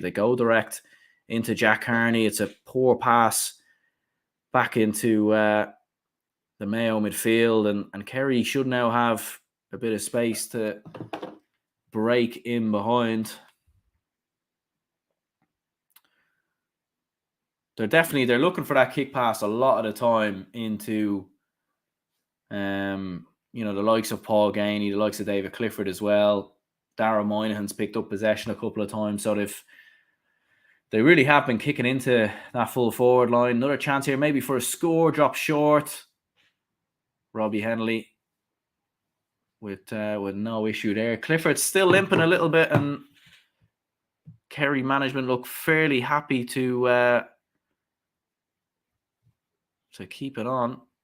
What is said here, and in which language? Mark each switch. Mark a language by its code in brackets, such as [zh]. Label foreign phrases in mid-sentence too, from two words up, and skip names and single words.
[en] They go direct into Jack Carney. It's a poor pass back into the Mayo midfield, and Kerry should now have a bit of space to break in behind. They're looking for that kick pass a lot of the time into the likes of Paul Gainey, the likes of David Clifford as well. Darragh Moynihan's picked up possession a couple of times, so they really have been kicking into that full forward line. Another chance here, maybe for a score, drop short. Robbie Henley with no issue there. Clifford's still limping a little bit, and Kerry management look fairly happy to keep it on.